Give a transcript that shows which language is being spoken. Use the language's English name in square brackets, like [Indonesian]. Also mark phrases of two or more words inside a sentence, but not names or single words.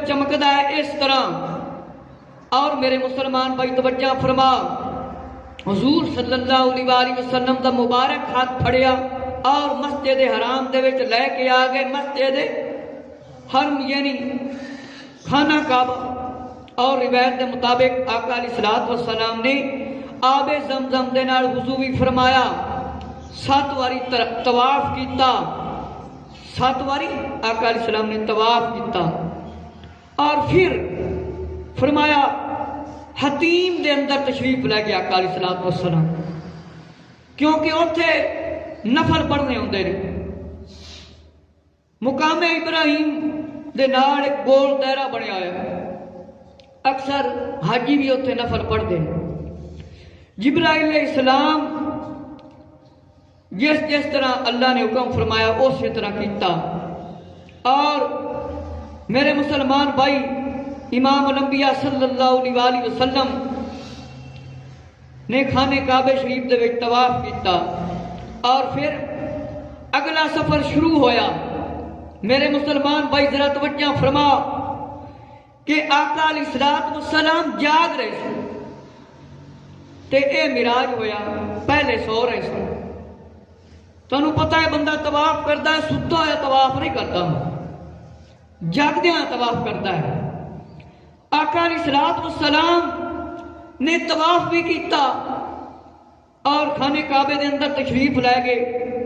[Punjabi] چمکدا ہے اس طرح اور میرے مسلمان بھائی توجہ فرما حضور [Arabic] صلی اللہ علیہ وآلہ وسلم [Punjabi] دا مبارک ہاتھ پھڑیا اور مسجد حرام دے وچ لے کے آ گئے مسجد حرم یعنی خانہ کعبہ اور روایت دے مطابق آقا [Arabic] علیہ السلام [Punjabi] نے آب زمزم دے نال وضو بھی فرمایا 7 واری طواف کیتا 7 واری آقا [Arabic] علیہ السلام [Punjabi] نے طواف کیتا اور پھر فرمایا حتیم دے اندر تشریف لے گیا آقا [Arabic] علیہ السلام [Punjabi] کیونکہ اوتھے نفل پڑھنے ہوندے نے مقام ابراہیم دے نال ایک گول دائرہ بنیا ہے اکثر حاجی بھی اوتھے نفل [Urdu] پڑھتے ہیں [Punjabi] جبرائیل [Arabic] علیہ السلام [Punjabi] جس طرح اللہ نے حکم فرمایا اسی طرح کیتا اور میرے مسلمان بھائی امام الانبیاء [Arabic] صلی اللہ علیہ وآلہ وسلم [Punjabi] نے خانہ کعبہ شریف دے وچ طواف کیتا اور پھر اگلا سفر شروع ہویا میرے مسلمان بھائی ذرا توجہ فرما کہ آقا [Arabic] علیہ السلام [Urdu] جاگ رہے تھے [Punjabi] تے اے معراج ہویا پہلے [Urdu] سو رہے تھے [Punjabi] تانوں پتہ ہے [Urdu] بندہ طواف کرتا ہے ستا ہوا طواف نہیں کرتا [Punjabi] جاگدیاں [Urdu] طواف کرتا ہے [Punjabi] آقا [Arabic] علیہ السلام [Punjabi] نے طواف بھی کیتا اور خانہ کعبے دے اندر تشریف لے گئے